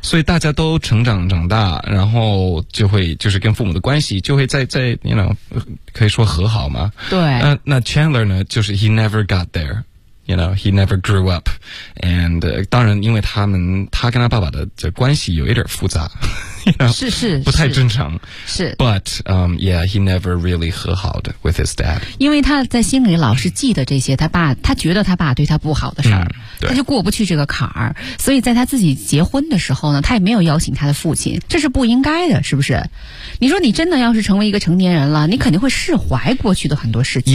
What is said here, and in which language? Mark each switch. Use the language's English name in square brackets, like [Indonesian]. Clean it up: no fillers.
[Chinese] 所以大家都长大，然后就会就是跟父母的关系就会在 [English] you know [Chinese] 可以说和好吗？对。 [English] 那 Chandler 呢？ [Chinese] 就是 [English] he never got there. You know, he never grew up. And, [Chinese] 当然因为他跟他爸爸的这关系有一点复杂。 [English] You know, [Chinese] 是不太正常。是。 [English] But, yeah, he never really [Chinese] 和好的 [English] with his dad. [Chinese] 因为他在心里老是记得这些他觉得他爸对他不好的事儿、嗯。他就过不去这个坎儿。所以在他自己结婚的时候呢，他也没有邀请他的父亲。这是不应该的，是不是？你说你真的要是成为一个成年人了，你肯定会释怀过去的很多事情。